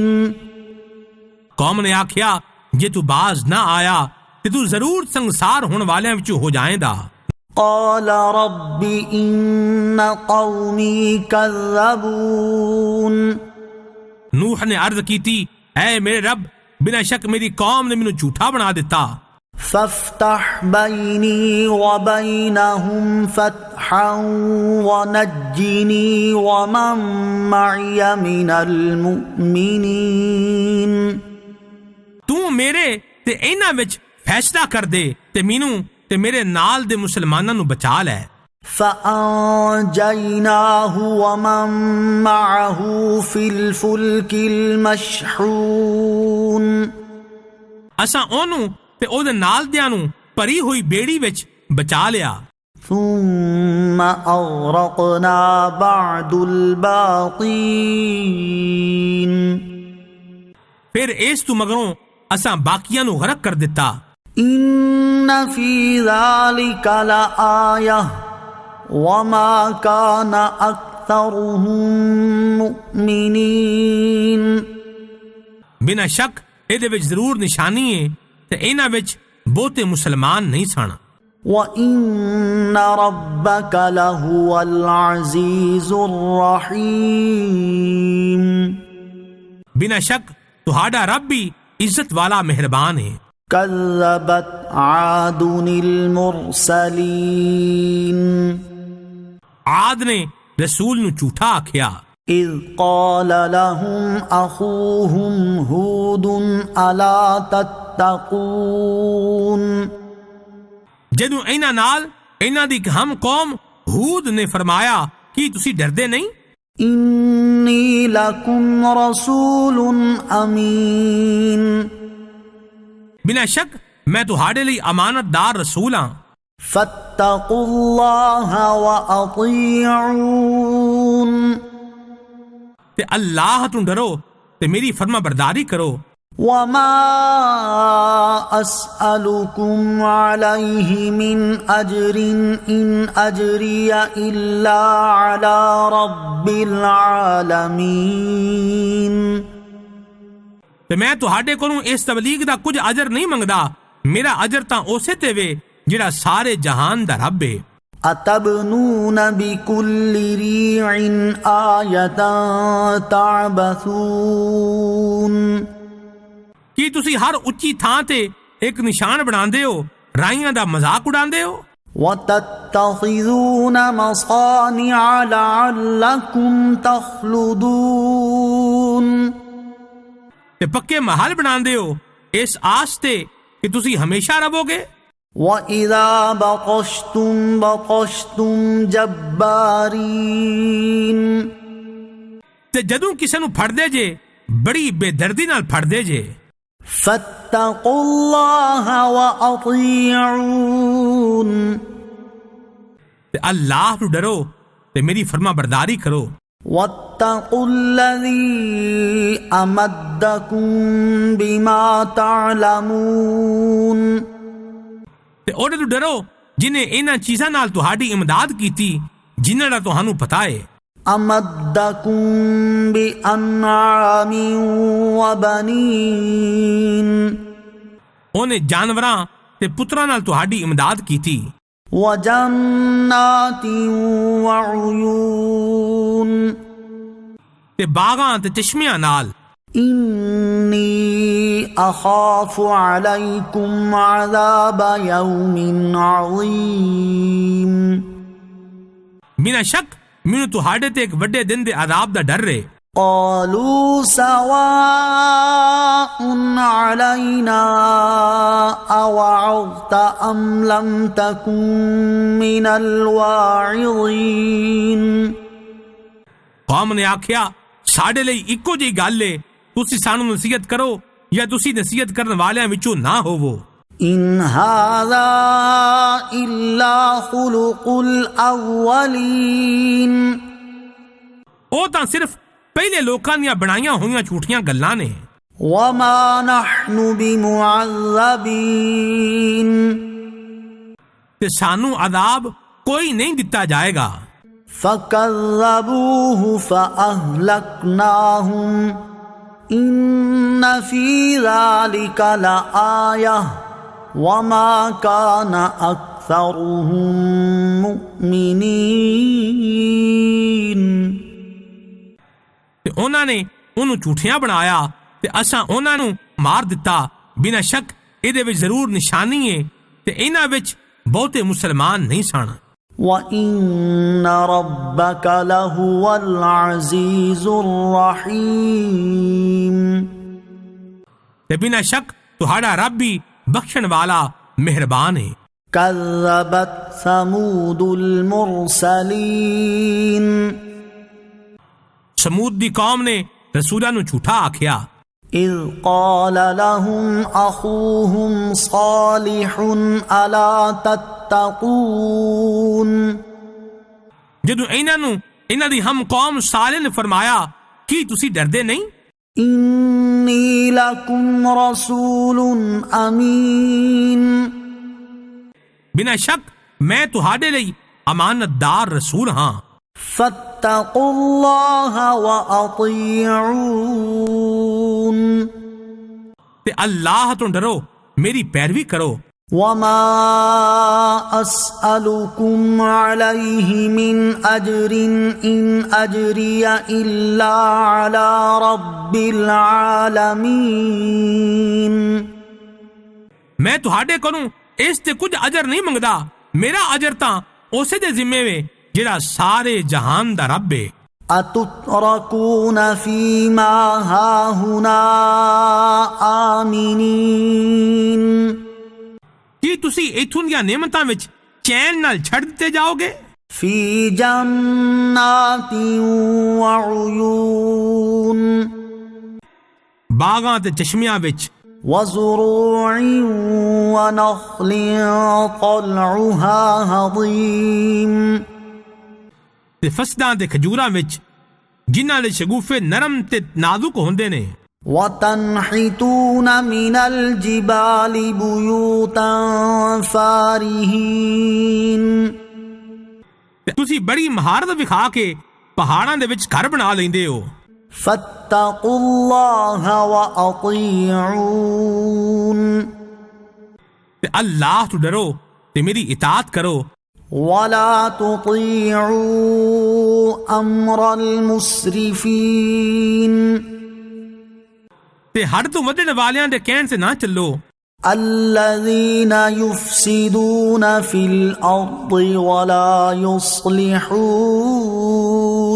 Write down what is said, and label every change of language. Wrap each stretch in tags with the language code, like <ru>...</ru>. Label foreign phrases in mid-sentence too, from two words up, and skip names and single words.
<pa>قوم نے آکھیا جے تو باز نہ آیا تے تو ضرور سنسار ہون والیاں وچوں ہو جائیں دا.</pa> <ar>قال رب ان قومی كذبون.</ar> <pa>نوح نے عرض کیتی اے میرے رب بلا شک میری قوم نے مینوں جھوٹا بنا دیتا.</pa> <ar>فافتح بيني وبينهم فتحا ونجني ومن معي من المؤمنين.</ar> <pa>تو میرے تے انہاں وچ فیصلہ کر دے تے مینوں تے میرے نال دے مسلماناں نو بچا لے.</pa> <ar>فأنجيناه ومن معه في الفلك المشحون.</ar> <pa>اساں اونوں تے او دے نال دیاں نو پری ہوئی بیڑی وچ بچا لیا.</pa> <ar>ثم أغرقنا بعد الباقين.</ar> <pa>پھر اس تو مگروں اساں باقیاں نو غرق کر دیتا.</pa> <ar>إن في ذلك لآية وما كان أكثرهم مؤمنين.</ar> <pa>بنا شک اے دے وچ ضرور نشانی ہے تے انہاں وچ بہتے مسلمان نہیں سن.</pa> <ar>وَإِنَّ رَبَّكَ لَهُوَ الْعَزِيزُ الرَّحِيمُ.</ar> <pa>بنا شک تہاڈا رب بھی عزت والا مہربان ہے.</pa> <ar>كذبت عاد المرسلين.</ar> <pa>عاد نے رسول نو جھوٹا آکھیا</pa> <ar>إذ قال لهم أخوهم هود ألا تتقون.</ar> <pa>جدوں انہاں نال انہاں دی ہم قوم ہود نے فرمایا کہ تسی ڈردے نہیں.</pa> <ar>إني لكم رسول أمين.</ar> <pa>بنا شک میں تہاڈے لئی امانت دار رسول ہاں.</pa> <ar>فاتقوا الله وأطيعون.</ar> <pa>تے اللہ تو ڈرو تے میری فرما برداری کرو.</pa> <ar>وما أسألكم عليه من أجر إن أجري إلا على رب العالمين.</ar> <pa>تے میں تہاڈے کولوں اس تبلیغ دا کچھ اجر نہیں منگدا. میرا اجر تاں اسے تے وے جڑا سارے جہان دا رب ہے.</pa> <ar>أتبنون بكل ريع آية تعبثون.</ar> <pa>کی تسی ہر اچھی تھاں تے ایک نشان بناندے ہو رائیاں دا مذاق اڑاندے ہو.</pa> <ar>وتتخذون مصانع لعلكم تخلدون.</ar> <pa>تے پکے محل بناندے ہو اس آس تے کہ تسی ہمیشہ رہو گے.</pa> <ar>وَإِذَا بَطَشْتُمْ بَطَشْتُمْ جَبَّارِينَ.</ar> <pa>تے جدوں کسے نو پھڑ دے جے بڑی بے دردی نال پھڑ دے جے.</pa> <ar>فَاتَّقُوا اللَّهَ وَأَطِيعُونَ.</ar> <pa>تے اللہ تو ڈرو تے میری فرما برداری کرو.</pa> <ar>وَاتَّقُوا الَّذِي أَمَدَّكُم بِمَا تَعْلَمُونَ.</ar> <pa>تے اوڑے تو ڈرو جنہیں انہاں چیزاں نال تہاڈی امداد کیتی جنہاں دا تہانوں پتہ ہے.</pa> <ar>أَمَدَّكُم بِأَنْعَامٍ وَبَنِينَ.</ar> <pa>اونے جانوراں تے پتراں نال تہاڈی امداد کیتی.</pa> <ar>وَجَنَّاتٍ وَعُيُونٍ.</ar> <pa>تے باغاں تے چشمیاں نال.</pa> <ar>إِنِّي أَخَافُ عَلَيْكُمْ عَذَابَ يَوْمٍ عَظِيمٍ.</ar> <pa>بنا شک مینوں تہاڈے تے ایک وڈے دن دے عذاب دا ڈر ہے.</pa> <ar>قالوا سواء علينا أوعظت أم لم تكن من الواعظين.</ar> <pa>قوم نے آکھیا ساڈے لئی اکو جہی گل ہے تسی سانو نصیحت کرو یا تسی نصیحت کرن والیاں وچوں نہ ہوو.</pa> <ar>إن هذا إلا خلق الأولين.</ar> <pa>او تاں صرف پہلے لوکاں دیاں بنائیاں ہوئیاں جھوٹیاں گلاں نے.</pa> <ar>وما نحن بمعذبين</ar> <pa>تے سانو عذاب کوئی نہیں دتا جائے گا.</pa> <ar>فكذبوه فأهلكناهم إن في ذلك لآية وما كان أكثرهم مؤمنين.</ar> <pa>تے انہاں نے انہوں جھوٹیاں بنایا تے اساں انہاں نو مار دتا. بنا شک ایدے وچ ضرور نشانی ہے تے انہاں وچ بہتے مسلمان نہیں سن.</pa> <ar>وَإِنَّ رَبَّكَ لَهُوَ الْعَزِيزُ الرَّحِيمُ.</ar> <pa>تے بنا شک تہاڈا رب بھی بخشن والا مہربان ہے.</pa> <ar>كذبت ثمود المرسلين</ar> <pa>سمود دی قوم نے رسولاں نو جھوٹا آکھیا.</pa> <ar>إذ قال لهم أخوهم صالح ألا تتقون.</ar> <pa>جدو انہاں دی ہم قوم صالح نے فرمایا کی تسی ڈردے نہیں؟</pa> <ar>إني لكم رسول أمين.</ar> <pa>بنا شک میں تہاڈے لئی امانت دار رسول ہاں.</pa> <ar>فاتقوا الله وأطيعون.</ar> <pa>تے اللہ تو ڈرو میری پیروی کرو.</pa> <ar>وما أسألكم عليه من أجر إن أجري إلا على رب العالمين.</ar> <pa>میں تہاڈے کولوں اس تے کچھ اجر نہیں منگدا. میرا اجر تاں اسے دے ذمے وے جڑا سارے جہان دا رب ہے.</pa> <ar>أتتركون فيما هاهنا آمنين.</ar> <pa>کی تسی ایتھوں دیاں نعمتاں وچ چین نال چھڑ دتے جاؤ گے؟</pa> <ar>في جنات وعيون.</ar> <pa>باغاں تے چشمیاں وچ.</pa> <ar>وزروع ونخل طلعها هضيم.</ar> <pa>تے فسداں تے کھجوراں وچ جنہاں دے شگوفے نرم تے نازک ہوندے نے.</pa> <ar>وتنحتون من الجبال بيوتا فارهين.</ar> <pa>تے تسی بڑی مہارت وکھا کے پہاڑاں دے وچ گھر بنا لیندے ہو.</pa> <ar>فاتقوا الله وأطيعون.</ar> <pa>تے اللہ تو ڈرو تے میری اطاعت کرو.</pa> <ar>ولا تطيعوا أمر المسرفين.</ar> <pa>تے ہر تو ودن والیاں دے کہن سے نہ چلو.</pa> <ar>الذين يفسدون في الأرض ولا يصلحون.</ar>